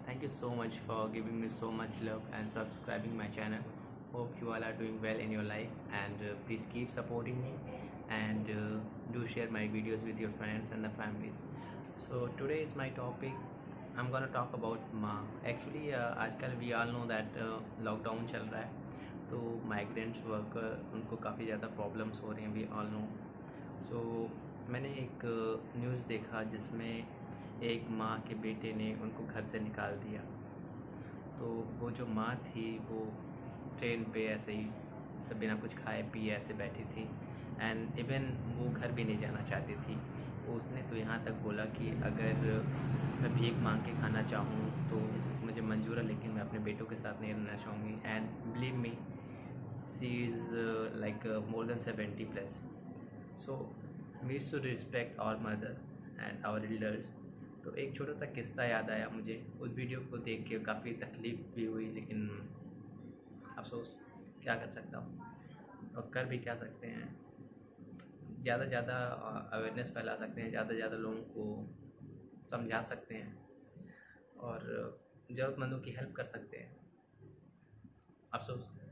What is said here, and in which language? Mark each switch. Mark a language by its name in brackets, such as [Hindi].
[English] Thank you so much for giving me so much love and subscribing my channel. Hope you all are doing well in your life and please keep supporting me and do share my videos with your friends and the families. So today is my topic. I'm gonna talk about maa. [Hindi] Actually आजकल [English] we all know that [Hindi] lockdown चल रहा है तो migrants worker उनको काफ़ी ज़्यादा problems हो रही हैं. [English] We all know. [Hindi] सो मैंने एक न्यूज़ देखा जिसमें एक माँ के बेटे ने उनको घर से निकाल दिया. तो वो जो माँ थी वो ट्रेन पे ऐसे ही बिना कुछ खाए पिए ऐसे बैठी थी एंड इवन वो घर भी नहीं जाना चाहती थी. उसने तो यहाँ तक बोला कि अगर मैं भीख मांग के खाना चाहूँ तो मुझे मंजूर है, लेकिन मैं अपने बेटों के साथ नहीं रहना चाहूँगी. [English] And believe me, she is like more than 70 plus. So we should respect our mother and our elders. [Hindi] तो एक छोटा सा किस्सा याद आया मुझे. उस वीडियो को देख के काफ़ी तकलीफ़ भी हुई, लेकिन अफसोस क्या कर सकता हूँ और कर भी क्या सकते हैं. ज़्यादा से ज़्यादा अवेयरनेस फैला सकते हैं, ज़्यादा से ज़्यादा लोगों को समझा सकते हैं और ज़रूरतमंदों की हेल्प कर सकते हैं. अफसोस.